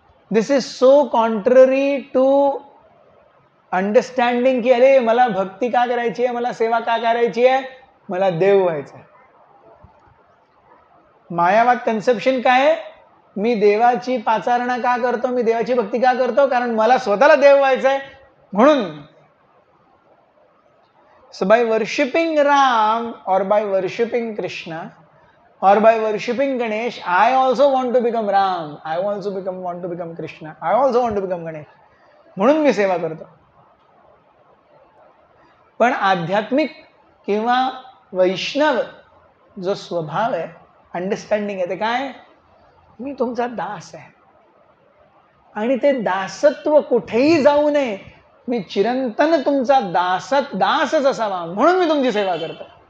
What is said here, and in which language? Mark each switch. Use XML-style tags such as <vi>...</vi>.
<en>this is so contrary to understanding</en> <mr>की अरे मला भक्ती का करायची आहे, मला सेवा का करायची आहे, मला देव व्हायचं आहे. मायावाद कन्सेप्शन काय आहे? मी देवाची पाचारणा का करतो, मी देवाची भक्ती का करतो, कारण मला स्वतःला देव व्हायचं आहे म्हणून.</mr> <en>So by worshipping Ram or by worshipping Krishna or by worshipping Ganesh, I also want to become Ram, I also want to become Krishna, I also want to become Ganesh,</en> <mr>म्हणून मी सेवा करतो. पण आध्यात्मिक किंवा वैष्णव जो स्वभाव आहे, अंडरस्टँडिंग आहे, ते काय? मी तुमचा दास आहे आणि ते दासत्व कुठेही जाऊ नये, मी चिरंतन तुमचा दासच असावा म्हणून मी तुमची सेवा करतो.</mr>